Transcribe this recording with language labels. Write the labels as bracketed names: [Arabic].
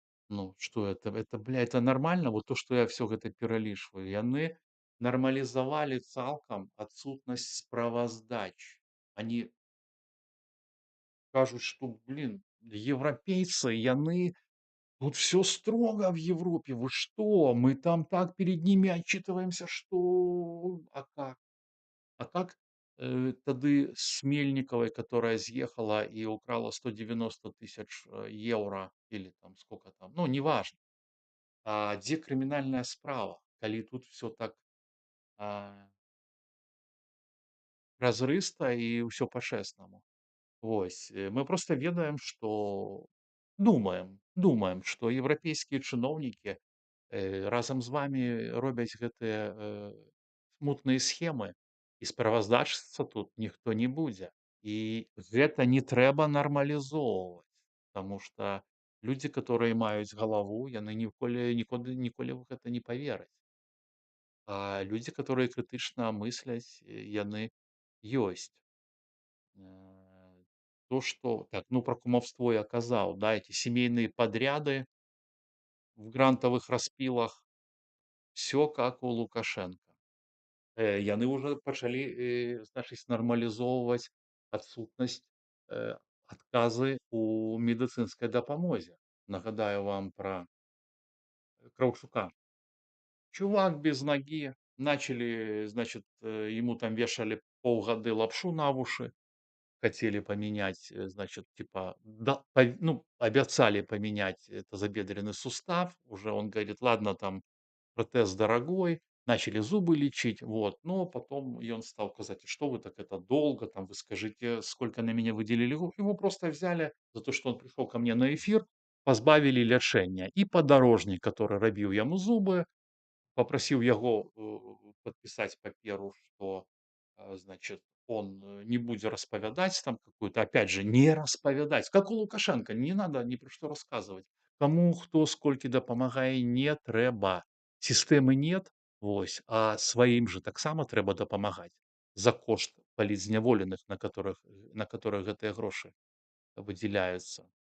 [Russian] Ну, что это, бля, это нормально? Вот то, [Belarusian] што я всё гэта пералічваю. Яны нармалізавалі цалкам адсутнасць справаздач. [Russian] Они [Belarusian] кажуць, што, [Russian] блин, европейцы, яны тут все строго в Европе. Вы что? Мы там так перед ними отчитываемся, что. А как? А как, [Belarusian] тады [Russian] с Мельниковой, которая съехала и украла 190 тысяч, евро или там сколько там, ну, неважно. [Belarusian] А дзе крымінальная справа, калі тут все так, а, празрыста і ўсё па-чэснаму? Вось, мы проста ведаем, што думаем, што еўрапейскія чыноўнікі, разам з вамі робяць гэтыя, смутныя схемы, і справаздачыцца тут ніхто не будзе. І гэта не трэба нармалізоўваць, таму што людзі, каторыя маюць галаву, яны ніколі ў гэта не павераць. А людзі, каторыя крытычна мысляць, яны ёсць. [Russian] Э, То, что, так, ну, [Belarusian] про кумовство я казаў, [Russian] да, эти семейные подряды в грантовых распілах, все как у Лукашенко. [Belarusian] Яны уже пачалі, значыць, нармалізоўваць адсутнасць, адказы у медыцынскай дапамозе. Нагадаю вам про Краўчука. [Russian] Чувак без ноги, начали, значит, ему там вешали полгоды лапшу на уши, хотели поменять, значит, типа, да, ну, обязали поменять тазобедренный сустав. Уже он говорит, ладно, там протез дорогой, начали зубы лечить, вот. Но потом и он стал сказать, что вы так это долго, там, вы скажите, сколько на меня выделили. Его просто взяли за то, что он пришел ко мне на эфир, позбавили лечения. И подорожник, который [Belarusian] робил ему зубы, [Russian] попросил его подписать [Belarusian] паперу, [Russian] что, значит, он не будет распавядать там какую-то, опять же, не распавядать, как у Лукашенко, не надо ни про что рассказывать. [Belarusian] Кому хто сколькі дапамагае, не трэба. [Russian] Сістэмы нет, [Belarusian] вось, а сваім жа таксама трэба дапамагаць за кошт палітзняволеных, на которых гэтыя грошы выдзяляюцца.